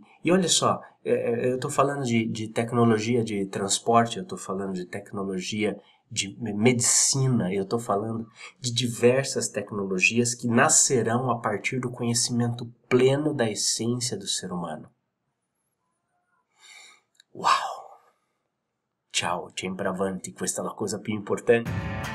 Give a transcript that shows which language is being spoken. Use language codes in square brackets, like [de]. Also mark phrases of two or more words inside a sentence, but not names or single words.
[pt] E olha só, eu estou falando de tecnologia de transporte, eu estou falando de tecnologia de medicina, eu estou falando de diversas tecnologias que nascerão a partir do conhecimento pleno da essência do ser humano. Uau! [it] Ciao, sempre avanti, questa è la cosa più importante.